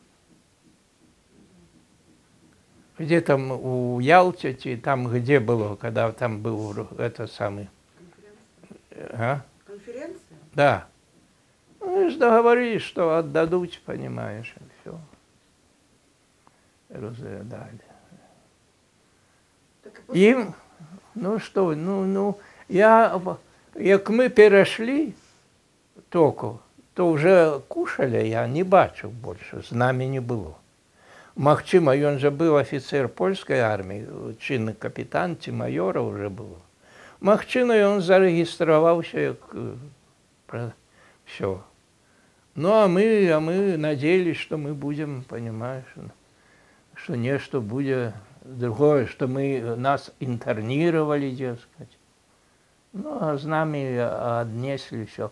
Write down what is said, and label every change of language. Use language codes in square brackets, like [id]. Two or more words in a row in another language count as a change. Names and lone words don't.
[ru] Где там у Ялте, там где было, когда там был это самый... Конференция? Конференция? Да. Ну, и договорились, что отдадут, понимаешь, и все. Разъедали. Им, ну что, [uk] як ми перешли току, то вже кушали, я не бачив більше, з нами не було. [be] Магчыма, ён же быў афіцер польскай арміі, чынны капітан ці майора уже было. Магчыма, ён зарэгістраваўся як все. [ru] Ну, а мы надеялись, что мы будем, понимаешь, что нечто будет другое, что нас интернировали, дескать. Ну, а с нами отнесли все.